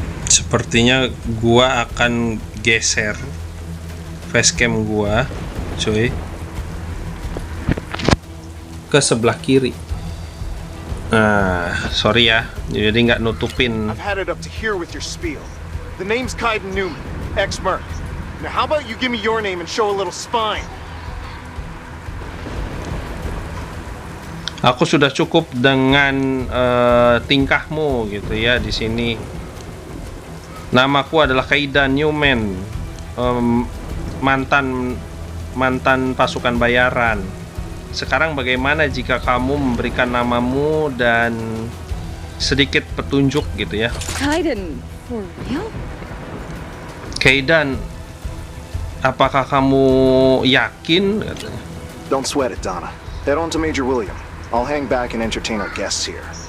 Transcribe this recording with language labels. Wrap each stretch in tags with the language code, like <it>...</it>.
<id>Sepertinya gua akan geser facecam gua, cuy, ke sebelah kiri. Sorry ya, jadi nggak nutupin.</id> <en>I've had it up to here with your spiel. The name's Kaiden Newman, ex-Merc. Now how about you give me your name and show a little spine?</en> <id>Aku sudah cukup dengan tingkahmu gitu ya di sini. Namaku adalah Kaidan Newman, mantan pasukan bayaran. Sekarang bagaimana jika kamu memberikan namamu dan sedikit petunjuk gitu ya?</id> <en>Kaidan, for real?</en> <id>Kaidan, apakah kamu yakin? Katanya.</id> <en>Don't sweat it, Donna. Head on to Major William. I'll hang back and entertain our guests here.</en>